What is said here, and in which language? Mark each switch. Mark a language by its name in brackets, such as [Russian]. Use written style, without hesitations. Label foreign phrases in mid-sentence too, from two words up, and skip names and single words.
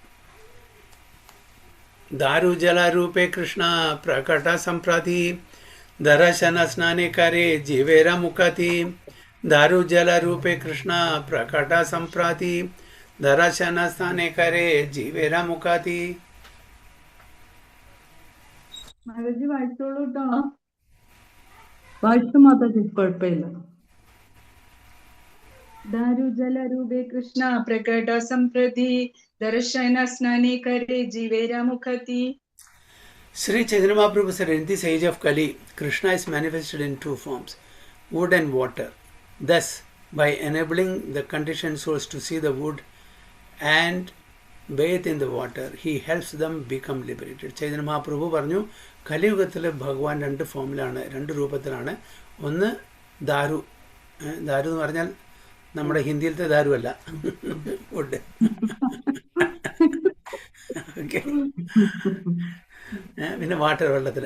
[Bangla] দারুজলরূপে কৃষ্ণ প্রকট সম্প্রতি দর্শন স্নানে করে জীবের মুক্তি. দারুজলরূপে কৃষ্ণ প্রকট সম্প্রতি দর্শন স্নানে করে জীবের মুক্তি. [Malayalam] മഹാരാജ് വായിച്ചോളൂ കേട്ടോ. വായിച്ചു മാതാജി, കുഴപ്പമില്ല. [Bangla] দারুজলরূপে কৃষ্ণ প্রকট সম্প্রতি দর্শন স্নানে করে জীবের মুক্তি. [English] Sri Chaitanya Mahaprabhu said, in this age of Kali, Krishna is manifested in two forms, wood and water. Thus, by enabling the conditioned souls to see the wood and bathe in the water, he helps them become liberated. [Malayalam] Chaitanya Mahaprabhu പറഞ്ഞു, കലിയുഗത്തിൽ ഭഗവാൻ രണ്ട് ഫോമിലാണ്, രണ്ട് രൂപത്തിലാണ്. ഒന്ന് ദാരു. ദാരു എന്ന് പറഞ്ഞാൽ നമ്മുടെ ഹിന്ദിയിലത്തെ ദാരു അല്ല, വുഡ്. ഓക്കെ. പിന്നെ വാട്ടർ, വെള്ളത്തിൽ.